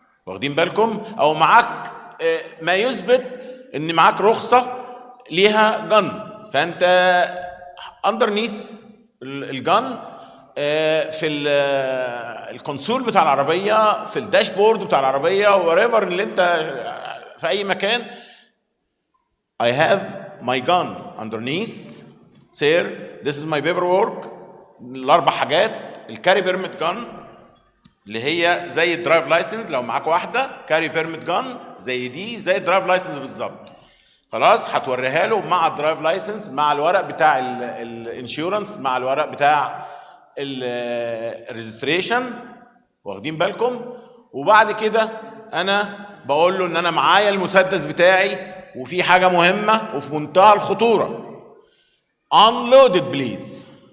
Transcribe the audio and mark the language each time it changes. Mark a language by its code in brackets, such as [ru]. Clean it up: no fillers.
[ar] واخدين بالكم؟ او معاك ما يثبت ان معاك رخصه ليها جن، فانت اندرنيس الجن في الكونسول بتاع العربيه، في الداشبورد بتاع العربيه، وريفر اللي انت في اي مكان. [en] I have my gun underneath sir, this is my paperwork. [ar] الاربع حاجات: الكاري بيرميت جان اللي هي زي الدرايف لايسنس، لو معاك واحده كاري بيرميت جان زي دي، زي الدرايف لايسنس بالظبط. خلاص هتوريها له مع الدرايف لايسنس، مع الورق بتاع الانشورنس، مع الورق بتاع الريجستريشن، واخدين بالكم؟ وبعد كده انا بقول له ان انا معايا المسدس بتاعي، وفي حاجه مهمه وفي منتهى الخطوره: unloaded بليز.